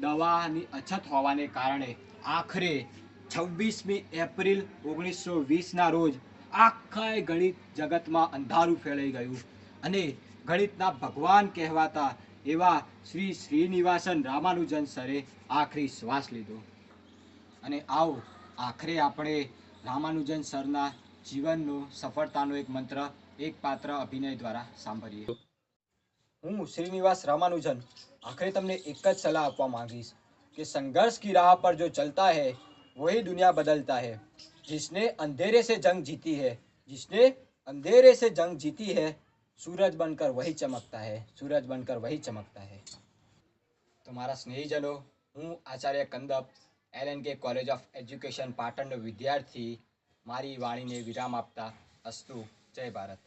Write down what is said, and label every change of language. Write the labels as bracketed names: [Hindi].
[Gujarati] દવાની અછત હોવાને કારણે આખરે 26મી એપ્રિલ 1920ના રોજ આખા ગણિત જગતમાં અંધારું ફેલાઈ ગયું અને ગણિતના ભગવાન કહેવાતા એવા શ્રી શ્રીનિવાસન રામાનુજન સરે આખરી શ્વાસ લીધો. અને આવો આખરે આપણે રામાનુજન સરના જીવનનો સફળતાનો એક મંત્ર એક પાત્ર અભિનય દ્વારા સાંભળીએ. હું શ્રીનિવાસ રામાનુજન આખરે તમને એક જ સલાહ આપવા માંગીશ [Hindi] कि संघर्ष की राह पर जो चलता है वही दुनिया बदलता है. जिसने अंधेरे से जंग जीती है, जिसने अंधेरे से जंग जीती है, सूरज बनकर वही चमकता है, सूरज बनकर वही चमकता है. [Gujarati] તમારા સ્નેહીજનો, હું Acharya કંદપ LNK college of education પાટણનો વિદ્યાર્થી મારી વાણીને વિરામ આપતા અસ્તુ. જય ભારત.